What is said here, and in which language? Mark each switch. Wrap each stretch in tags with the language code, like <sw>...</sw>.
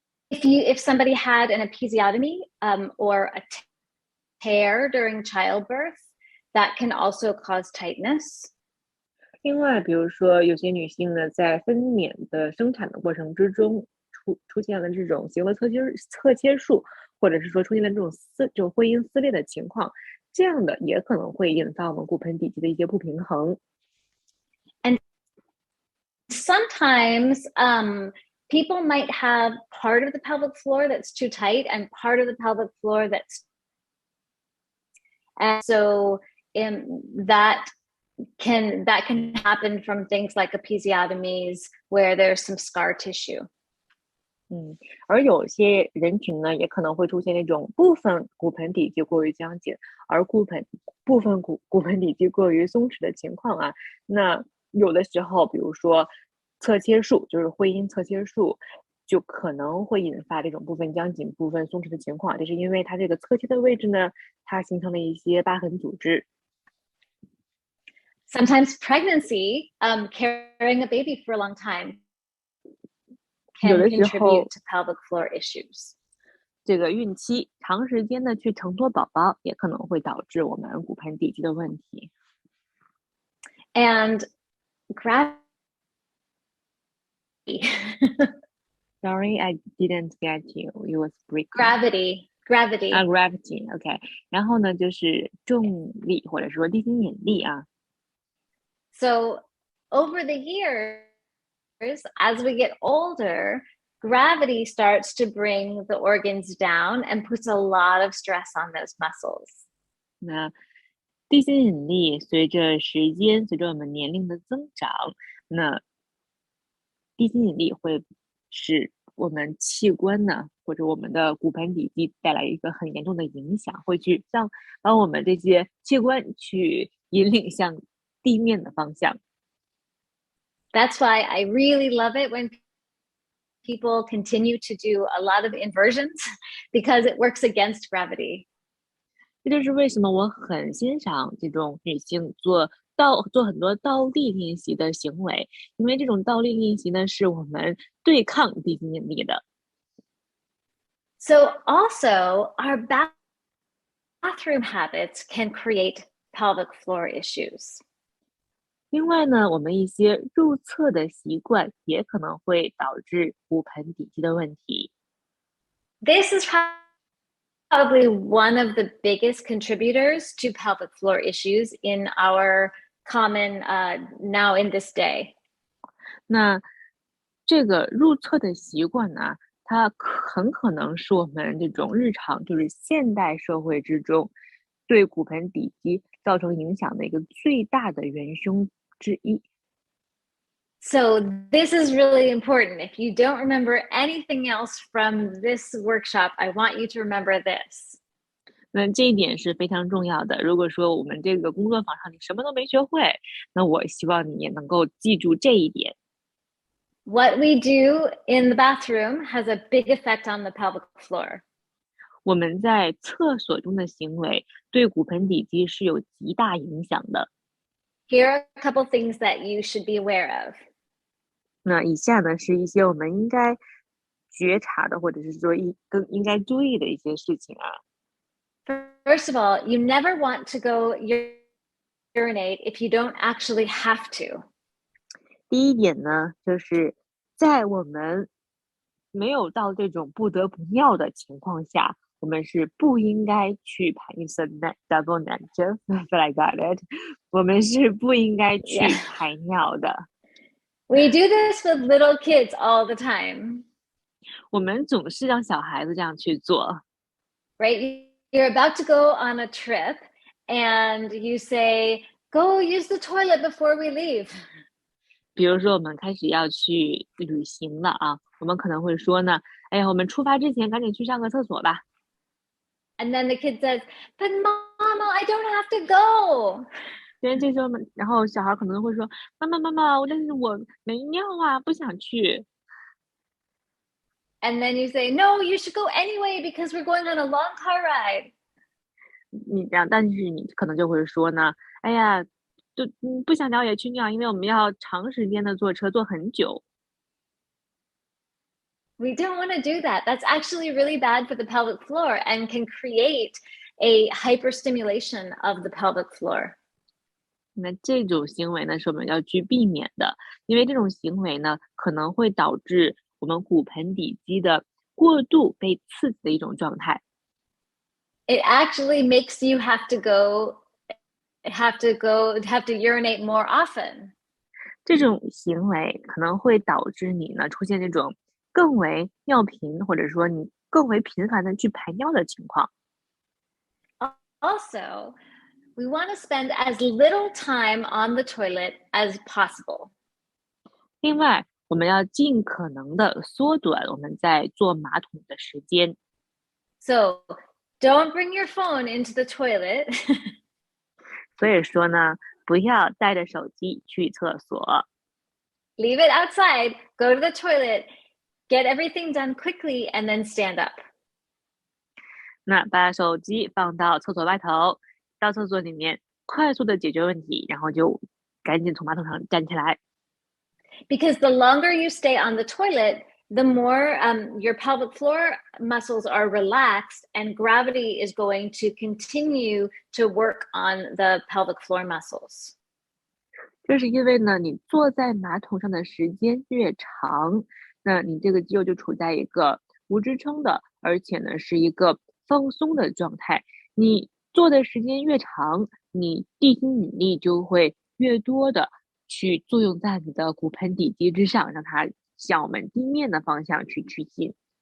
<en>If somebody had an episiotomy or a tear during childbirth, that can also cause tightness.</en> <zh>另外，比如说有些女性呢，在分娩的生产的过程之中，出现了这种行为侧切术，或者是说出现了这种会阴撕裂的情况，这样的也可能会引发我们骨盆底肌的一些不平衡。</zh> <en>And sometimes people might have part of the pelvic floor that's too tight and part of the pelvic floor and so that can happen from things like episiotomies where there's some scar tissue.</en> <zh>而有些人群呢，也可能会出现那种部分骨盆底肌过于僵紧，而部分骨盆底肌过于松弛的情况啊。那有的时候，比如说侧切术，就是会阴侧切术，就可能会引发这种部分僵紧、部分松弛的情况。这是因为它这个侧切的位置呢，它形成了一些疤痕组织。</zh> <en>Sometimes pregnancy, carrying a baby for a long time, can contribute to pelvic floor issues.</en> <zh>这个孕期长时间的去承托宝宝，也可能会导致我们骨盆底肌的问题。</zh> <en>And gravity. Sorry, I didn't get you. You was breaking. Gravity. Gravity. OK.</en> <zh>然后呢，就是重力或者说地心引力啊。</zh> <en>So over the years, as we get older, gravity starts to bring the organs down and puts a lot of stress on those muscles.</en> <zh>那地心引力随着时间，随着我们年龄的增长，那地心引力会使我们器官呢，或者我们的骨盆底肌带来一个很严重的影响，会去帮我们这些器官去引领向地面的方向。</zh> <en>That's why I really love it when people continue to do a lot of inversions because it works against gravity.</en> <zh>这就是为什么我很欣赏这种女性做很多倒立练习的行为，因为这种倒立练习呢，是我们对抗地心引力的。</zh> <en>So also, our bathroom habits can create pelvic floor issues.</en> <zh>另外呢，我们一些入厕的习惯也可能会导致骨盆底肌的问题。</zh> <en>This is probably one of the biggest contributors to pelvic floor issues in our common now in this day.</en> <zh>那这个入厕的习惯呢，它很可能是我们这种日常，就是现代社会之中对骨盆底肌造成影响的一个最大的元凶之一。</zh> <en>So this is really important. If you don't remember anything else from this workshop, I want you to remember this.</en> <zh>那这一点是非常重要的。如果说我们这个工作坊上你什么都没学会，那我希望你也能够记住这一点。</zh> <en>What we do in the bathroom has a big effect on the pelvic floor.</en> <zh>我们在厕所中的行为对骨盆底肌是有极大影响的。</zh> <en>Here are a couple things that you should be aware of.</en> <zh>那以下呢是一些我们应该觉察的，或者是说更应该注意的一些事情啊。</zh> <en>First of all, you never want to go urinate if you don't actually have to.</en> <zh>第一点呢，就是在我们没有到这种不得不尿的情况下，我们是不应该去排。</zh> <en>It's a double negative, but I got it.</en> <zh>我们是不应该去排尿的。</zh> <en>We do this with little kids all the time.</en> <zh>我们总是让小孩子这样去做。</zh> <en>Right? You're about to go on a trip and you say, go use the toilet before we leave.</en> <zh>比如说我们开始要去旅行了啊，我们可能会说呢，哎呀，我们出发之前赶紧去上个厕所吧。</zh> <en>And then the kid says, but Mama, I don't have to go.</en> <zh>这时候，然后小孩可能会说，妈妈，但是我没尿啊，不想去。</zh> <en>And then you say, no, you should go anyway because we're going on a long car ride.</en> <zh>但是你可能就会说呢，哎呀，不想尿也去尿，因为我们要长时间的坐车，坐很久。</zh> <en>We don't want to do that. That's actually really bad for the pelvic floor and can create a hyperstimulation of the pelvic floor.</en> <zh>那这种行为呢，是我们要去避免的，因为这种行为呢，可能会导致我们骨盆底肌的过度被刺激的一种状态。</zh> <en>It actually makes you have to urinate more often.</en> <zh>这种行为可能会导致你呢出现这种更为尿频，或者说你更为频繁的去排尿的情况。</zh> <en>Also, we want to spend as little time on the toilet as possible.</en> <zh>另外，我们要尽可能的缩短我们在坐马桶的时间。</zh> <en>So, don't bring your phone into the toilet.</en> <zh>所以说呢，不要带着手机去厕所。</zh> <en>Leave it outside, go to the toilet, get everything done quickly, and then stand up.</en> <zh>那把手机放到厕所外头，到厕所里面快速的解决问题，然后就赶紧从马桶上站起来。</zh> <en>Because the longer you stay on the toilet, the more your pelvic floor muscles are relaxed and gravity is going to continue to work on the pelvic floor muscles.</en> <zh>这是因为呢，你坐在马桶上的时间越长，那你这个肌肉就处在一个无支撑的，而且呢是一个放松的状态。你坐的时间越长，你地心引力就会越多的去作用在你的骨盆底肌之上，让它向我们地面的方向去趋近。</zh>